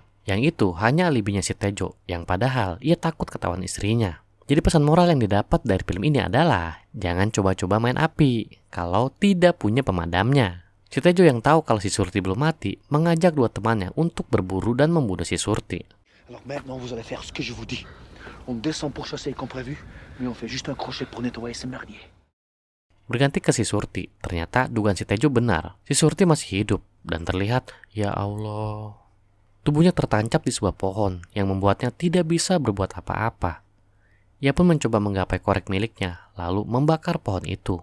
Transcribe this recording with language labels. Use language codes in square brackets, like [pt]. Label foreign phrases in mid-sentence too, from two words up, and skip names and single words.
[id] Yang itu hanya alibinya si Tejo, yang padahal ia takut ketahuan istrinya. Jadi pesan moral yang didapat dari film ini adalah jangan coba-coba main api kalau tidak punya pemadamnya. Si Tejo yang tahu kalau si Surti belum mati mengajak dua temannya untuk berburu dan membunuh si Surti. [fr] Alors maintenant, vous allez faire ce que je vous dis. On descend pour chasser comme prévu, mais on fait juste un crochet pour nettoyer ce merdier. [id] Berganti ke si Surti, ternyata dugaan si Tejo benar. Si Surti masih hidup dan terlihat, [ar] يا الله, [id] tubuhnya tertancap di sebuah pohon yang membuatnya tidak bisa berbuat apa-apa. Ia pun mencoba menggapai korek miliknya, lalu membakar pohon itu.